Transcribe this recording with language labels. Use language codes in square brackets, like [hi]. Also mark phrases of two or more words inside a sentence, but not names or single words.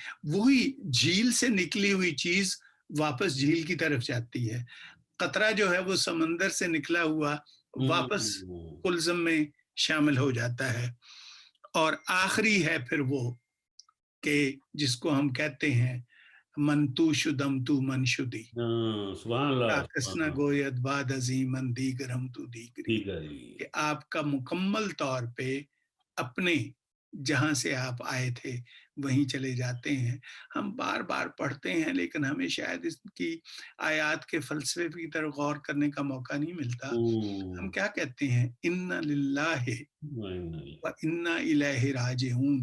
[ur] وہی جھیل سے نکلی ہوئی چیز واپس جھیل کی طرف جاتی ہے. قطرہ جو ہے وہ سمندر سے نکلا ہوا واپس کلزم میں شامل ہو جاتا ہے. اور آخری ہے پھر وہ کہ جس کو ہم کہتے ہیں [fa] من تو شدم تو من شدی, کسنا گوید باد عظیمن دیگرم تو دیگری, [ur] کہ آپ کا مکمل طور پہ اپنے جہاں سے آپ آئے تھے وہیں چلے جاتے ہیں. ہم بار بار پڑھتے ہیں لیکن ہمیں شاید اس کی آیات کے فلسفے کی طرف غور کرنے کا موقع نہیں ملتا. ہم کیا کہتے ہیں, [ar] انا للہ و انا الیہ راجعون.